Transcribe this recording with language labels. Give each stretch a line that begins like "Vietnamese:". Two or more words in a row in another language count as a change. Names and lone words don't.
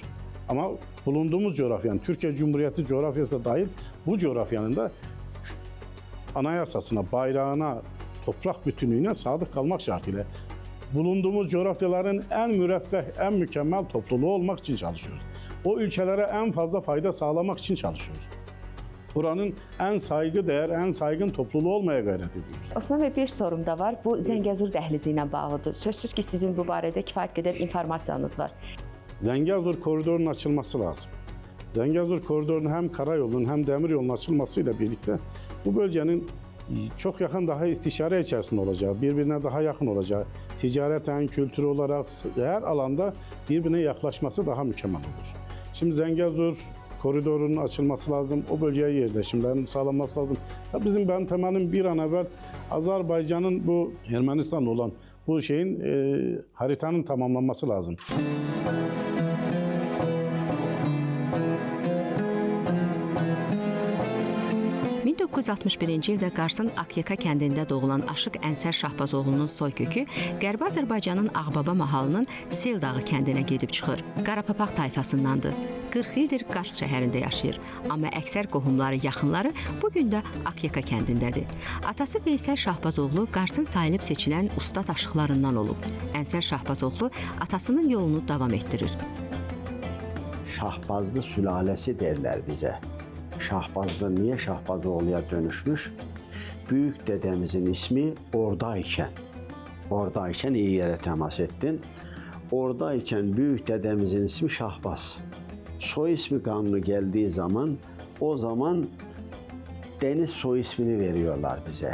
Turkish: Ama bulunduğumuz coğrafyanın, Türkiye Cumhuriyeti coğrafyası da dahil bu coğrafyanın da anayasasına, bayrağına, toprak bütünlüğüne sadık kalmak şartıyla bulunduğumuz coğrafyaların en müreffeh, en mükemmel topluluğu olmak için çalışıyoruz. O ülkelere en fazla fayda sağlamak için çalışıyoruz. Buranın en saygıdeğer, en saygın topluluğu olmaya gayret ediyoruz. Osman Bey, bir sorum da var.
Azerbaijani: Bu Zəngəzur dəhlizi ilə bağlıdır. Sözsüz ki, sizin bu barədə kifayət qədər informasiyanız var. Zəngəzur koridorunun açılması lazım.
Turkish: Zəngəzur koridorunun hem karayolunun hem demir yolunun açılmasıyla birlikte bu bölgenin çok yakın daha istişare içerisinde olacağı, birbirine daha yakın olacağı, ticareten, kültür olarak her alanda birbirine yaklaşması daha mükemmel olur. Şimdi Zəngəzur koridorunun açılması lazım, o bölgeye yerleşimlerin sağlanması lazım. Ya benim temelim bir an evvel Azerbaycan'ın bu Ermenistan'la olan bu şeyin haritanın tamamlanması lazım.
Azerbaijani: ...1961-ci ildə Qarsın Akyaka kəndində doğulan Aşıq Ənsər Şahbazoğlunun soykökü Qərbi Azərbaycanın Ağbaba mahalının Sel dağı kəndinə gedib çıxır. Qarapapaq tayfasındandır. 40 ildir Qars şəhərində yaşayır. Amma əksər qohumları, yaxınları bugün də Akyaka kəndindədir. Atası Veysəl Şahbazoğlu Qarsın sayılıb seçilən ustad aşıqlarından olub. Ənsər Şahbazoğlu atasının yolunu davam etdirir.
Turkish: Şahbazlı sülalesi derler bize. Şahbazlı niye Şahbazoğlu'ya dönüşmüş? Büyük dedemizin ismi oradayken iyi yere temas ettin. Oradayken büyük dedemizin ismi Şahbaz. Soy ismi kanunu geldiği zaman o zaman Deniz soy ismini veriyorlar bize.